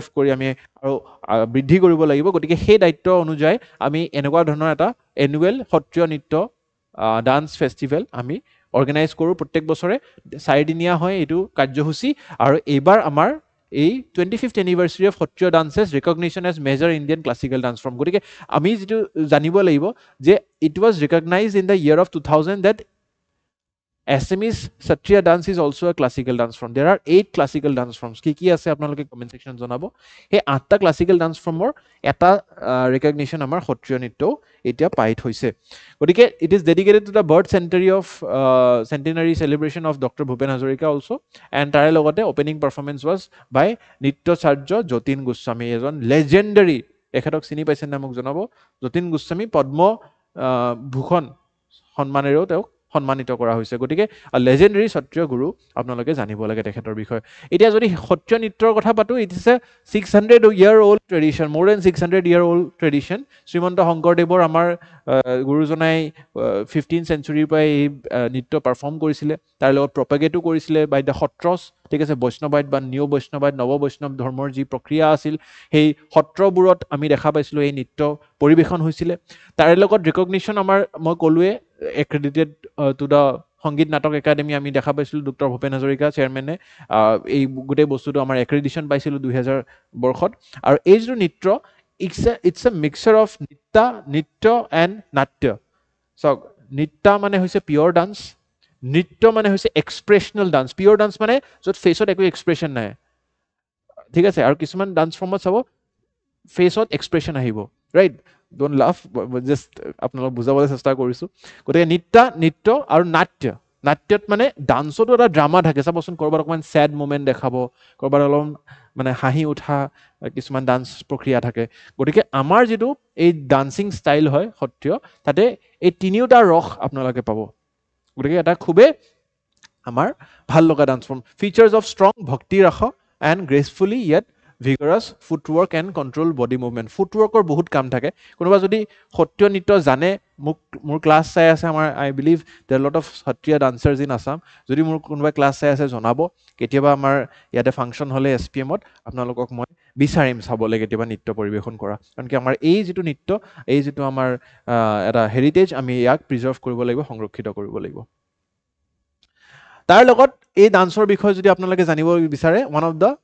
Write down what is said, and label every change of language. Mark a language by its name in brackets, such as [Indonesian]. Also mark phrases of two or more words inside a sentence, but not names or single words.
[Assamese] কৰি আমি আৰু বৃদ্ধি কৰিব লাগিব গতিকে সেই দায়িত্ব অনুযায়ী আমি এনেকুৱা ধৰণৰ এটা এনুৱেল সত্ৰীয় নৃত্য [English] dance festival [Assamese] আমি অৰ্গেনাইজ কৰোঁ প্ৰত্যেক বছৰে 4 দিনীয়া হয় এইটো কাৰ্যসূচী আৰু এইবাৰ আমাৰ এই [English] 25th anniversary of Satriya dances recognition as major Indian classical dance form [Assamese] গতিকে আমি যেটো জানিব লাগিব যে [English] it was recognized in the year of 2000 that Assamese Satriya dance is also a classical dance form. There are 8 classical dance forms. [Assamese] কি আছে আপোনালোকে [English] comment section [Assamese] জনাব এই 8টা [English] classical dance form [Assamese] এটা ৰিকগনিশ্যন আমাৰ সত্ৰীয় নৃত্য এতিয়া পাইত হৈছে গতিকে [English] it is dedicated to the birth centenary celebration of Dr. Bhupen Hazarika also and [Assamese] তাৰে লগতে [English] opening performance was by [Assamese] নৃত্যাচাৰ্য যতীন গোস্বামী এজন লেজেণ্ডাৰী এখেতক চিনি পাইছেনে মোক জনাব যতীন গোস্বামী পদ্ম ভূষণ সন্মানেৰেও তেওঁক সন্মানিত কৰা হৈছে গতিকে লেজেণ্ডাৰী সত্ৰীয় গুৰু আপোনালোকে জানিব লাগে তেখেতৰ বিষয়ে এতিয়া যদি সত্ৰীয় নৃত্যৰ কথা পাতো [English] it is a 600 year old tradition more than 600 year old tradition [Assamese] শ্ৰীমন্ত শংকৰদেৱৰ আমাৰ গুৰুজনাই [English] 15th century [Assamese] পৰা এই নৃত্য পাৰফৰ্ম কৰিছিলে তাৰ লগত প্ৰপাগেটো কৰিছিলে [English] by the Satras [Assamese] ঠিক আছে বৈষ্ণৱাইট বা নিউ বৈষ্ণৱাইট নৱ বৈষ্ণৱ ধৰ্মৰ যি প্ৰক্ৰিয়া আছিল সেই সত্ৰবোৰত আমি দেখা পাইছিলোঁ এই নৃত্য পৰিৱেশন হৈছিলে তাৰে লগত ৰিকগনিশ্যন আমাৰ মই ক'লোৱে [English] accredited to the [Assamese] সংগীত নাটক একাডেমি আমি দেখা পাইছিলোঁ ডক্টৰ ভূপেন হাজৰিকা চেয়াৰমেনে এই গোটেই বস্তুটো আমাৰ এক্ৰেডিশ্যন পাইছিলোঁ 2000 বৰ্ষত আৰু এই যে নৃত্য [English] it's a mixture of [Assamese] নৃত্য এণ্ড নাট্য সো নৃত্য মানে হৈছে [English] pure dance [Assamese] নৃত্য মানে হৈছে [English] expressional dance pure dance [Assamese] মানে য'ত ফেচত একো এক্সপ্ৰেছন নাই ঠিক আছে আৰু কিছুমান [English] dance form [Assamese] চাব ফেচত এক্সপ্ৰেছন আহিব ৰাইট [English] don't laugh just [Assamese] আপোনালোক বুজাবলৈ চেষ্টা কৰিছো গতিকে নৃত্য আৰু নাট্যত মানে ডান্সতো এটা ড্ৰামা থাকে চাবচোন কৰবাত অকমান [English] sad moment [Assamese] দেখাব কৰবাত অলপ মানে হাঁহি উঠা কিছুমান ডান্স প্ৰক্ৰিয়া থাকে গতিকে আমাৰ যেটো এই [English] dancing style [Assamese] হয় সত্ৰীয় তাতে এই তিনিটা ৰস আপোনালোকে পাব গতিকে এটা খুবে আমাৰ ভাল লগা [English] dance form features of [Assamese] ষ্ট্ৰং ভক্তি ৰাখ [English] and gracefully yet vigorous footwork and control body movement [Assamese] footworkৰ বহুত কাম থাকে কোনোবা যদি সত্ৰীয় নৃত্য জানে মোৰ ক্লাছ চাই আছে আমাৰ [English] I believe there lot of Satriya dancers in Assam [Assamese] যদি মোৰ কোনোবা ক্লাছ চাই আছে জনাব কেতিয়াবা আমাৰ ইয়াতে ফাংচন হলে এছপিএমত আপোনালোকক মই বিচাৰিম চাবলৈ কেতিয়াবা নৃত্য পৰিৱেশন কৰা কাৰণ কি আমাৰ এই যেটো নৃত্য এই যেটো আমাৰ এটা হেৰিটেজ আমি ইয়াক প্ৰিজাৰ্ভ কৰিব লাগিব সংৰক্ষিত কৰিব লাগিব তাৰ লগত এই ডান্সৰ বিষয়ে যদি আপোনালোকে জানিব বিচাৰে [English] one of the